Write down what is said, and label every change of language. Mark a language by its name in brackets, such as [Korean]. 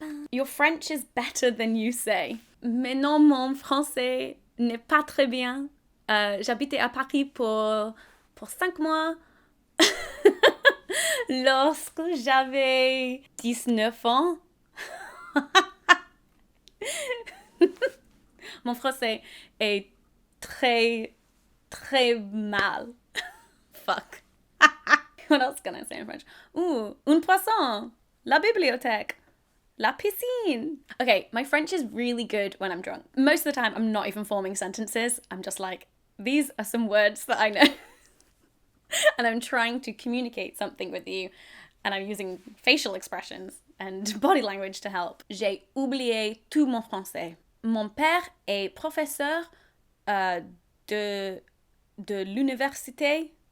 [English] Your French is better than you say. [French] Mais non, mon français n'est pas très bien. J'habitais à Paris pour 5 mois. Lorsque j'avais 19 ans. Mon français est très, très mal. [English] Fuck. What else can I say in French? [French] Un poisson. La bibliothèque. La piscine. [English] Okay, my French is really good when I'm drunk. Most of the time, I'm not even forming sentences. I'm just like, these are some words that I know. And I'm trying to communicate something with you. And I'm using facial expressions and body language to help. [French] J'ai oublié tout mon français. Mon père est professeur de l'université.